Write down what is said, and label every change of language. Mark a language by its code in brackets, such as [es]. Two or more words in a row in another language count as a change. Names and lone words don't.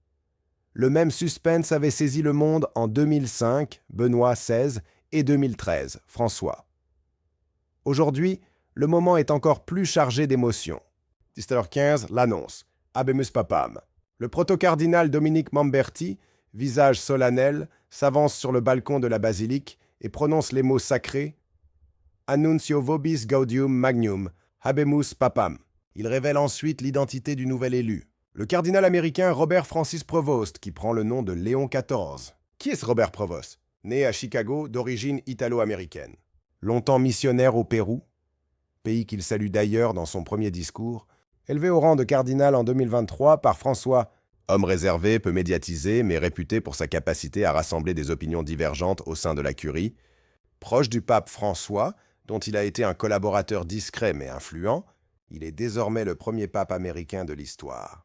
[fr] Le même suspense avait saisi le monde en 2005, Benoît XVI, et 2013, François. Aujourd'hui, le moment est encore plus chargé d'émotions. 17h15, l'annonce. [la] Habemus Papam. [fr] Le protocardinal Dominique Mamberti, visage solennel, s'avance sur le balcon de la basilique et prononce les mots sacrés [la] Annuncio vobis gaudium magnum, habemus papam. [fr] Il révèle ensuite l'identité du nouvel élu. Le cardinal américain Robert Francis Prevost, qui prend le nom de Léon XIV. Qui est ce Robert Prevost? Né à Chicago, d'origine italo-américaine. Longtemps missionnaire au Pérou, pays qu'il salue d'ailleurs dans son premier discours, élevé au rang de cardinal en 2023 par François, homme réservé, peu médiatisé, mais réputé pour sa capacité à rassembler des opinions divergentes au sein de la curie, proche du pape François, dont il a été un collaborateur discret mais influent, il est désormais le premier pape américain de l'histoire.